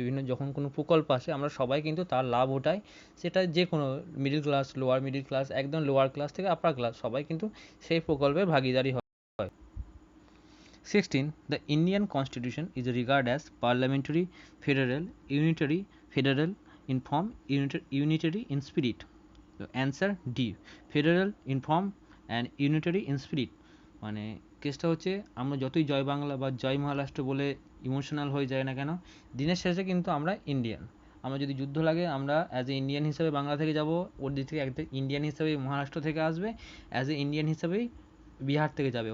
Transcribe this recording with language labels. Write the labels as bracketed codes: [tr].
[bn] বিভিন্ন যখন কোনো প্রকল্প আসে আমরা সবাই কিন্তু তার লাভ ওঠাই, সেটা যে কোনো middle class, lower middle class, একদম লোয়ার ক্লাস থেকে আপার ক্লাস, সবাই কিন্তু সেই প্রকল্পের ভাগিদারি হয়। [en] 16. The Indian Constitution is regarded as parliamentary, federal, federal in form, unitary in spirit. So answer D. Federal in form and unitary in spirit. [bn] মানে কেসটা হচ্ছে আমরা যতই জয় বাংলা বা জয় মহারাষ্ট্র বলে ইমোশনাল হয়ে যায় না কেন, দিনের শেষে কিন্তু আমরা ইন্ডিয়ান, আমরা যদি যুদ্ধ লাগে আমরা অ্যাজ এ ইন্ডিয়ান হিসেবে বাংলা থেকে যাব, ওর দিক থেকে একটা ইন্ডিয়ান হিসেবে মহারাষ্ট্র থেকে আসবে, অ্যাজ এ ইন্ডিয়ান হিসেবেই বিহার থেকে যাবে।